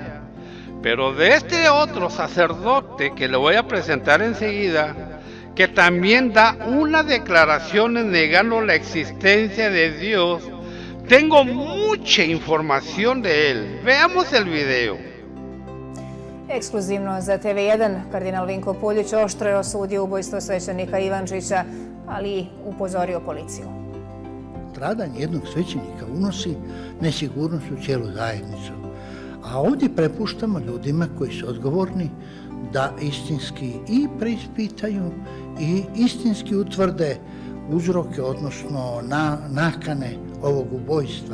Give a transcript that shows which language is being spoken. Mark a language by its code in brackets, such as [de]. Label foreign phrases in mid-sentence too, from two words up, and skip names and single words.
[es] Pero de este otro sacerdote que le voy a presentar enseguida, que también da unas declaraciones negando la existencia de Dios, tengo mucha información de él. Veamos el video. [hr] Ekskluzivno za TV1, kardinal Vinko Puljić oštro je osudio ubojstvo svećenika Ivančića, ali i upozorio policiju. Stradanje jednog svećenika unosi nesigurnost u cijelu zajednicu. A ovdje prepuštamo ljudima koji su odgovorni da istinski i preispitaju i istinski utvrde uzroke, odnosno nakane ovog ubojstva.